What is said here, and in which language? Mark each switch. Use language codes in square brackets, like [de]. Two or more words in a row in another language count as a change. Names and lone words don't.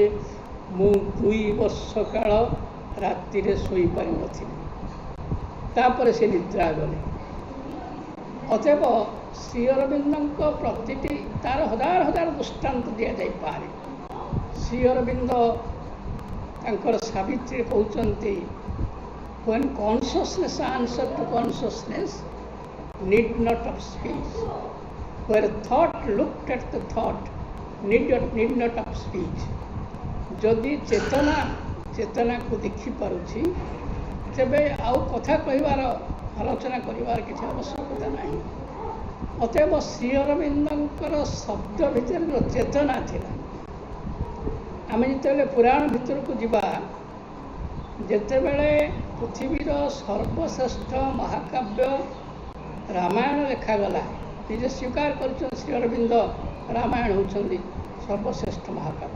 [or] ମୁଁ 2 ବର୍ଷ କାଳ ରାତିରେ ଶୋଇପାରିନଥିଲି। ତାପରେ ସେ ନିଦ୍ରା ଗଲେ। ଅତଏବ ଶ୍ରୀ ଅରବିନ୍ଦଙ୍କ ପ୍ରତିଟି ତାର ହଜାର ହଜାର ଦୃଷ୍ଟାନ୍ତ ଦିଆଯାଇପାରେ। ଶ୍ରୀ ଅରବିନ୍ଦ ତାଙ୍କର ସାବିତ୍ରୀ କହୁଛନ୍ତି, [en] when consciousness answer to consciousness need not of speech, where thought looked at the thought need not of speech। [or] ଯଦି ଚେତନାକୁ ଦେଖିପାରୁଛି, ତେବେ ଆଉ କଥା କହିବାର, ଆଲୋଚନା କରିବାର କିଛି ଆବଶ୍ୟକତା ନାହିଁ। ଅତଏବ ଶ୍ରୀ ଅରବିନ୍ଦଙ୍କର ଶବ୍ଦ ଭିତରେ ଯେଉଁ ଚେତନା ଥିଲା, ଆମେ ଯେତେବେଳେ ପୁରାଣ ଭିତରକୁ ଯିବା, ଯେତେବେଳେ ପୃଥିବୀର ସର୍ବଶ୍ରେଷ୍ଠ ମହାକାବ୍ୟ ରାମାୟଣ ଲେଖାଗଲା, ନିଜେ ସ୍ୱୀକାର କରିଛନ୍ତି ଶ୍ରୀ ଅରବିନ୍ଦ ରାମାୟଣ ହେଉଛନ୍ତି ସର୍ବଶ୍ରେଷ୍ଠ ମହାକାବ୍ୟ।